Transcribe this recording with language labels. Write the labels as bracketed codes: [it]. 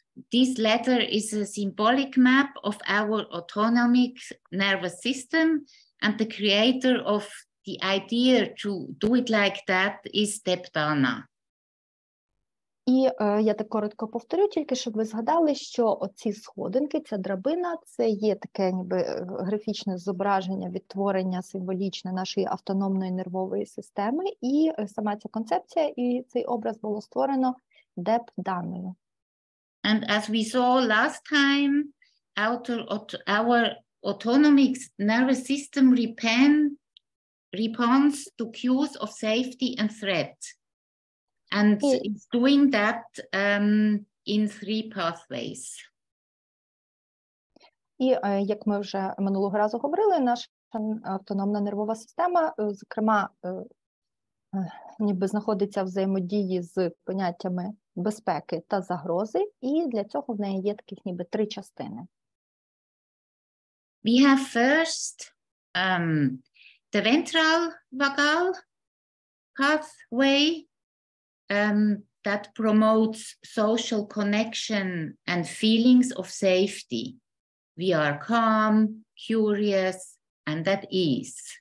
[en] This ladder is a symbolic map of our autonomic nervous system, and the creator of the idea to do it like that is Dana. [uk] І я так коротко повторю, тільки щоб ви згадали, що оці сходинки, ця драбина, це є таке ніби графічне зображення, відтворення символічне нашої автономної нервової системи, і сама ця концепція і цей образ було створено Даною. [en] And as we saw last time, our autonomic nervous system responds to cues of safety and threat. And it's doing that in 3 pathways. [uk] І, як ми вже минулого разу говорили, наша автономна нервова система, зокрема, ніби знаходиться в взаємодії з поняттями безпеки та загрози, і для цього в неї є таких ніби 3 частини. [en] We have first the ventral vagal pathway that promotes social connection and feelings of safety. We are calm, curious, and at ease.